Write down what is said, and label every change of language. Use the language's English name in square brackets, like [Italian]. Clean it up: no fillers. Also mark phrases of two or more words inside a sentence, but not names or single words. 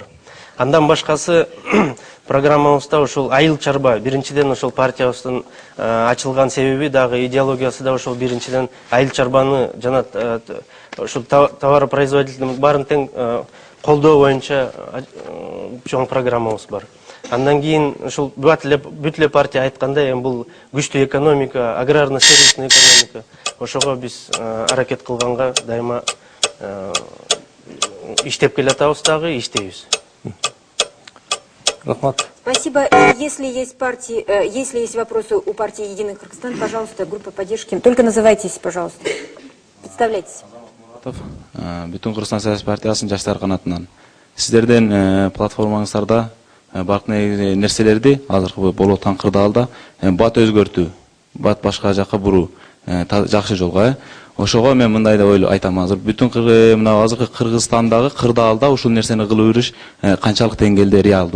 [Kyrgyz] Андан башкасы программабызда ушул айыл чарба, биринчиден ушул партиябыздын ачылган себеби дагы идеологиясы да ушул биринчиден айыл чарбаны жана ушул товаропроизводительдин баарын тең колдоо боюнча чоң программабыз бар. Андан кийин ушул бүт эле партия айткандай, бул күчтүү экономика, [Russian] аграрно-сервисный экономика. [Kyrgyz] Ошого биз аракет кылганга дайыма иштеп келатабыз дагы, иштейбиз. [Russian] Спасибо. Если есть вопросы у партии «Единый Кыргызстан», пожалуйста, группа поддержки. Только называйтесь, пожалуйста. Представляйтесь. [Kyrgyz] Бүтүн Кыргызстан саясий партиясынын жаштар канатынан. Сиздерден платформаңыздарда бакны нерселерди азыркы болот таңкырдаалда бат өзгөртүү, бат башка жакка буруу жакшы жолго. Ошого мен мындай деп айтам, азыр бүтүн мына азыркы Кыргызстандагы кырдаалда ушул нерсени кылып жүрүш канчалык деңгээлде реалдуу?